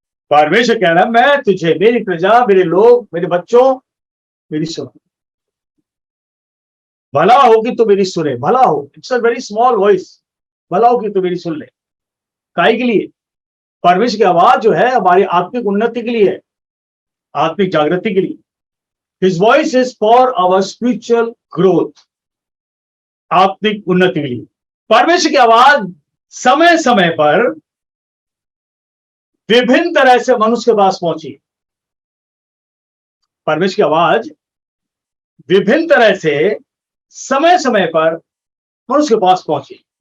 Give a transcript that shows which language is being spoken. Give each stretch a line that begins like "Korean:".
Hindi: परमेश्वर कह रहा है, मैं तुझे, मेरी प्रजा, मेरे लोग, मेरे बच्चों, मेरी सुनो। भला हो कि तू मेरी सुने, भला हो,
English: it's a very small voice,
Hindi: भला हो कि तू मेरी सुन ले। काहे के लिए? परमेश्वर की आवाज जो है हमारी आत्मिक उन्नति के लिए है, आत्मिक जागृति के लिए।
English: His voice is for our spiritual growth,
Hindi: आत्मिक उन्नति के लिए। परमेश्वर की आवाज समय समय पर विभिन्न तरह से मनुष्य के पास पहुंची। परमेश्वर की आवाज विभिन्न तरह से समय समय पर मनुष्य के पास पहुंची।